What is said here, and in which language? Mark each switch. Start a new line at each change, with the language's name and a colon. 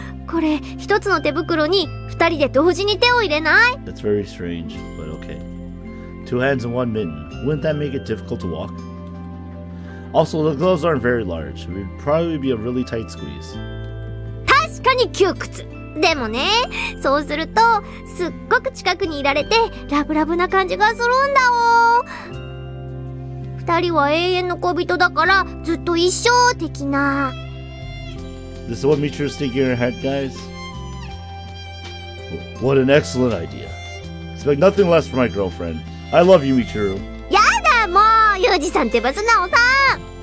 Japanese: これ一つの手袋に二人で同時に手を入れない？
English: That's very strange, but okay. 2 hands and 1 mitten. Wouldn't that make it difficult to walk? Also, the gloves aren't very large. It would probably be a really tight squeeze.
Japanese: 確かに窮屈。でもね、そうするとすっごく近くにいられてラブラブな感じがするんだお。二人は永遠の恋人だからずっと一生的な。
English: This is what Michiru's thinking in her head, guys? What an excellent idea. Expect nothing less from my girlfriend. I love you, Michiru.
Japanese: やだもう、ユージさんってば素直さん。